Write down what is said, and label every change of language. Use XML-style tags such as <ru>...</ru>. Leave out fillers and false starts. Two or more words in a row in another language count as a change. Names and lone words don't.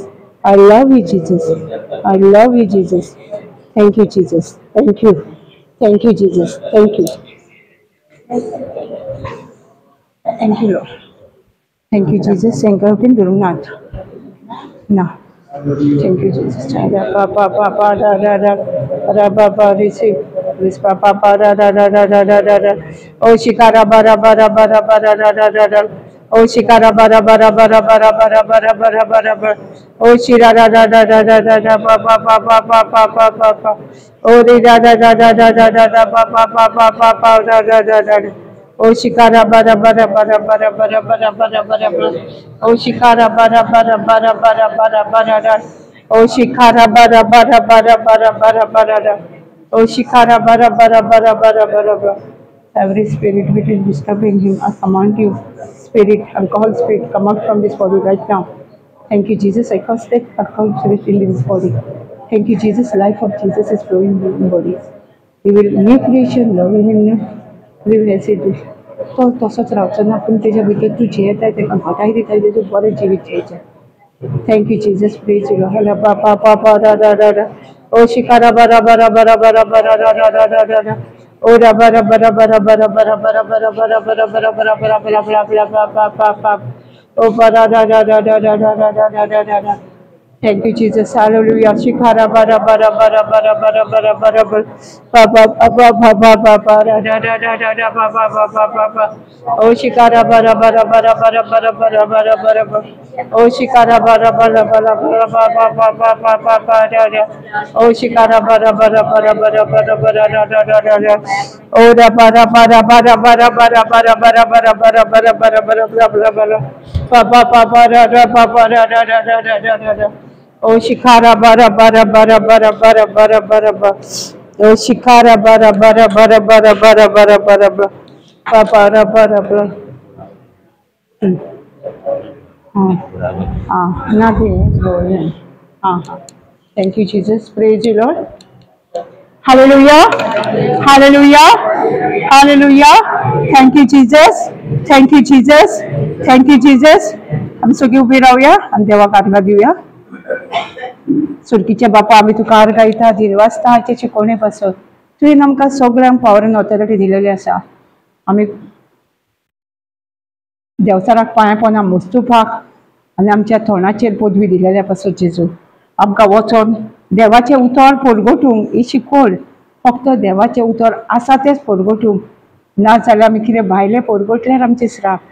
<en>I love you, Jesus. I love you, Jesus. Thank you, Jesus. Thank you. Thank you, Jesus. Thank you. Thank you, Lord. Thank you, Jesus. Thank you, Lord. Now. Thank you, Jesus. Da pa pa pa da pa pa receive. This pa pa pa da. Oh shikara bara bara bara bara da. Oh shikara bara bara bara bara bara bara bara bara bara. Oh shira da pa pa pa pa pa pa pa pa pa. Oh di da pa pa pa pa pa pa da. Oh shikara bara bara bara bara bara bara bara bara bara. Oh shikara bara bara bara bara bara bara bara. Oh shikara bara bara bara bara bara bara bara. Oh shikara bara bara bara bara bara bara. Every spirit which is disturbing him, I command you, spirit, alcohol spirit, come out from this body right now. Thank you, Jesus. I cast that alcohol spirit in this body. Thank you, Jesus. Life of Jesus is flowing in the body. We will new creation, Lord. We will say this.</en> <kok>तो तसंच रावचं ना आपण त्याच्या भितर तू जियत आहे ते घटाई दिता आहे बरें जिवीत जियेचें</kok> <en>Thank you Jesus praise you हला पा पा पा पा रा ओ शिकारा बरा बरा बरा बरा बरा रा ओ रा बरा बरा बरा बरा बरा बरा बरा बरा बरा बरा बरा बरा बरा बरा बरा पा पा पा ओ बरा रा Thank you, Jesus. Hallelujah. Shikara bara bara bara bara bara bara bara bara. Ba ba ba ba ba ba ba ba da da da da da da ba ba ba ba ba ba. Oh shikara bara bara bara bara bara bara bara bara bara. Oh shikara bara bara bara bara ba ba ba ba ba ba ba da da. Oh shikara bara bara bara bara bara bara da da da da da. Oh da bara bara bara bara bara bara bara bara bara bara bara bara bara bara. Ba ba ba ba da da ba ba da da da da da da da. Oh shikara bara bara bara bara bara bara bara bara. Oh shikara bara bara bara bara bara bara bara bara. Ba bara bara bara. Nothing. Thank you, Jesus. Praise you, Lord. Hallelujah. Hallelujah. Hallelujah. Thank you, Jesus. Thank you, Jesus. Thank you, Jesus.</en> <kok>आम्ही सगळी उभी राहूया आणि देवाक आर्गां दिवया. सुरकीचे बापा आम्ही तुका आर्गां दिता दिवसता हाचे शिकवणे पासून तुवें आमकां सगळ्यांक</kok> <en>power and authority</en> <kok>दिलेली आसा. आमी देवचाराक पांयां पोंदा मोस्तुपाक आनी आमच्या तोंडाचेर पदवी दिलेल्या पासून जेजू आमकां वचोन देवाचें उतर परगटूंक ही शिकवण फक्त देवाचें उतर आसा तेंच परगटूंक ना जाल्यार आमी कितें भायलें परगटल्यार आमचें श्राप</kok>